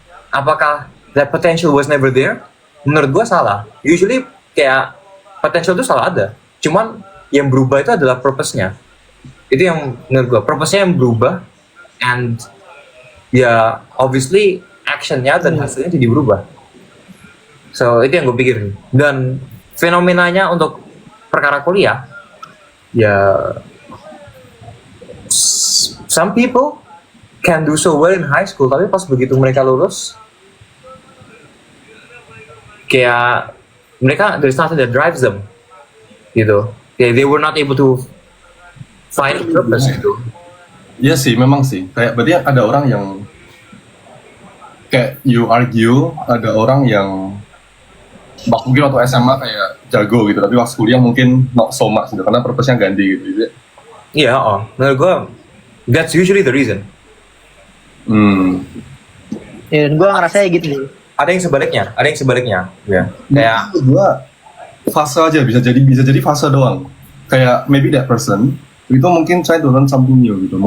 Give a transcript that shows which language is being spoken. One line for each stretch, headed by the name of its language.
English: Apakah that potential was never there?
Indonesian: Menurut gue salah. Usually kayak potential itu selalu ada. Cuman yang berubah itu adalah purpose-nya. Itu yang menurut gue, purpose-nya yang berubah, and ya obviously action-nya dan hasilnya jadi berubah. So itu yang gue pikir. Dan fenomenanya untuk perkara kuliah, ya
English: some people can do so well in high school,
Indonesian: tapi pas begitu mereka lulus, kayak mereka
English: there's nothing that drives them,
Indonesian: gitu.
English: They were not able to find a purpose gitu.
Indonesian: Iya sih, memang sih. Kayak berarti ada orang yang kayak
English: you argue,
Indonesian: ada orang yang mungkin waktu SMA kayak jago gitu, tapi waktu kuliah mungkin
English: not so much
Indonesian: gitu, karena purpose-nya ganti gitu. Iya, menurut gue
English: that's usually the reason.
Indonesian: Ya, dan gue ngerasa gitu sih. Ada yang sebaliknya, ya. Kayak Gua fase aja bisa jadi fase doang.
English: Kayak maybe that person
Indonesian: itu mungkin
English: try to learn something new gitu.